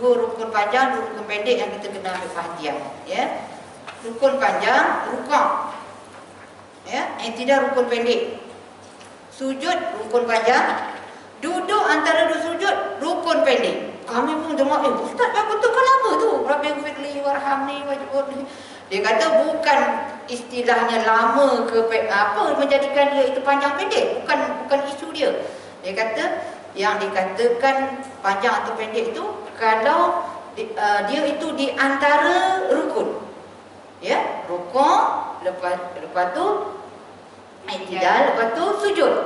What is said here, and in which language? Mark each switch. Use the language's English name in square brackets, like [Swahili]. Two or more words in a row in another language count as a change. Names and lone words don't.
[Malay] 2 rukun panjang, 2 rukun pendek yang kita kena ambil perhatian. Ya. Rukun panjang, rukuk. Ya, tidak rukun pendek. Sujud, rukun panjang. Duduk antara 2 sujud, rukun pendek. Kami pun dengar, Ustaz, betul kan lama tu? [Arabic] رب اغفر لي وارحمني واجبون. [Malay] Dia kata bukan istilahnya lama ke apa menjadikan dia itu panjang pendek, bukan isu dia. Dia kata yang dikatakan panjang atau pendek itu kalau dia itu di antara rukun. Ya, rukuk, lepas tu i'tidal, lepas tu sujud.